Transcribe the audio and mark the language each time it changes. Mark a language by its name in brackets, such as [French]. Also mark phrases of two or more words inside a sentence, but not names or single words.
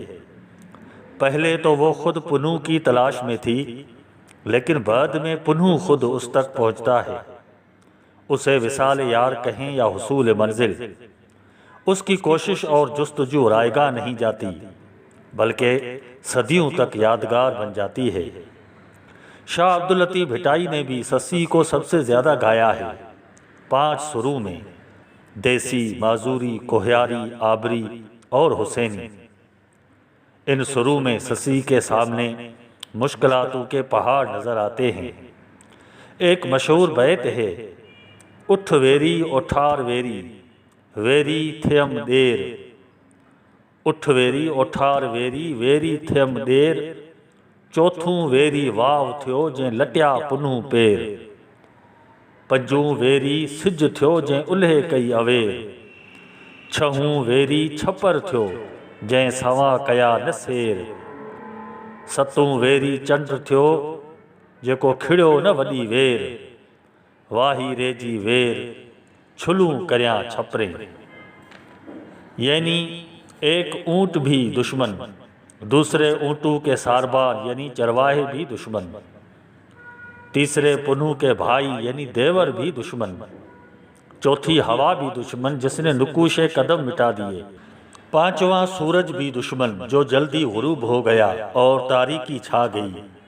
[Hindi] पहले तो वो खुद पुनू की तलाश में थी, लेकिन बाद में पुनू खुद उस तक पहुंचता है। उसे विसाल यार कहें या हुसूल मंजिल, उसकी कोशिश और जुस्तजू रायगा नहीं जाती, बल्कि सदियों तक यादगार बन जाती है। शाह अब्दुल लतीफ़ भिटाई ने भी ससी को सबसे ज़्यादा गाया है, 5 सुरू में: देसी, माजूरी, कोह्यारी, आबरी और हुसैनी। इन सुरू में ससी के सामने मुश्किलातों के पहाड़ नज़र आते हैं। एक मशहूर बैत है: [Sindhi] उठ वेरी उठार वेरी, वेरी थियम देर। उठ वेरी उठार वेरी, वेरी थियम देर। चौथों वेरी वाव थियो जंहिं लटिया पुनू पेर। पंजूं वेरी सिज थियो जंहिं उल्हे कई अवेर। छहूं वेरी छपर थियो जंहिं सवां कया न सेर। सतूं वेरी चंड थियो जेको खिड़ियो न वॾी वेर। वाही रेजी वेर छुलूं करियां छपरे। [Hindi] यानी एक ऊँट भी दुश्मन, दूसरे ऊँटों के सारबान यानी चरवाहे भी दुश्मन, तीसरे पुनू के भाई यानी देवर भी दुश्मन, चौथी हवा भी दुश्मन जिसने नुकूशे कदम मिटा दिए, पांचवा सूरज भी दुश्मन जो जल्दी गुरूब हो गया और तारीकी छा गई,